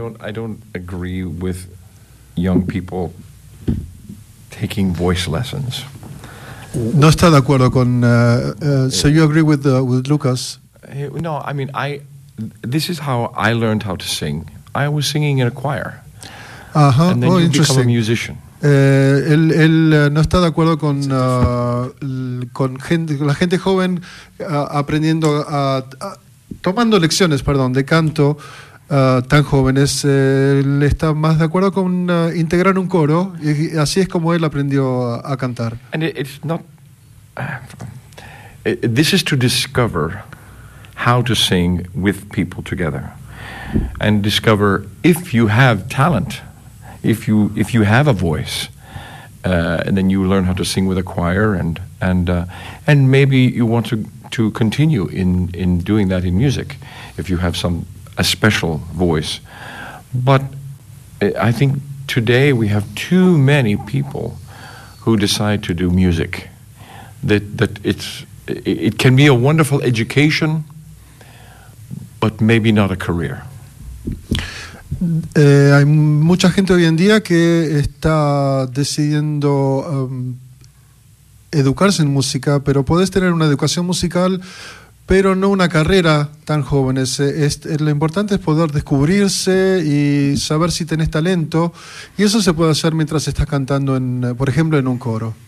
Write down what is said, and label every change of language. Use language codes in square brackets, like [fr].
[en] I don't agree with young people taking voice lessons. [es] No está de acuerdo con... [en] So you agree with Lucas? No, I mean, this is how I learned how to sing. I was singing in a choir. Uh-huh. And then interesting. Become a musician. [es] Él no está de acuerdo con la gente joven aprendiendo tomando lecciones, perdón, de canto tan jóvenes. Él está más de acuerdo con integrar un coro, y así es como él aprendió a cantar. [en] And it's not this is to discover how to sing with people together and discover if you have talent. If you have a voice, and then you learn how to sing with a choir, and maybe you want to continue in doing that in music, if you have a special voice, but I think today we have too many people who decide to do music. That it can be a wonderful education, but maybe not a career. [es] Hay mucha gente hoy en día que está decidiendo educarse en música, pero podés tener una educación musical, pero no una carrera tan jóvenes. Lo importante es poder descubrirse y saber si tenés talento, y eso se puede hacer mientras estás cantando, por ejemplo, en un coro.